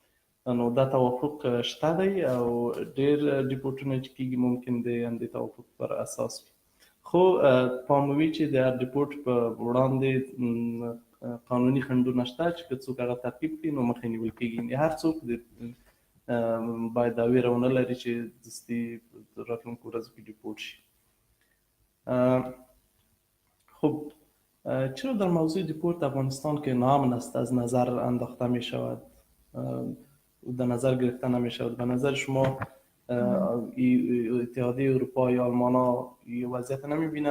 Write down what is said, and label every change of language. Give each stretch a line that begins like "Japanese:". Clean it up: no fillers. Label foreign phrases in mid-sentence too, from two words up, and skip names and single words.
Pashto: نو دا توافق شته دی او ډېر ډیپورټونه چې کېږي ممکن د همدې توافق پر اساس وي. خو پام وي چې د هر ډیپورټ په وړاندې قانوني خنډونه شته چې که څوک هغه تعقیب کړي نو مخه نیول کېږي. هر څوک باید دا ویره ونه لري چې دستي راتلونکو ورځو کې ډیپورټ شي.
Persian: خب چرا در موضوع دیپورت افغانستان که ناامن است از نظر انداخته می شود در نظر گرفته نمی شود؟ به نظر شما اتحادیه اروپا یا آلمان ها این وضعیت نمی بینن؟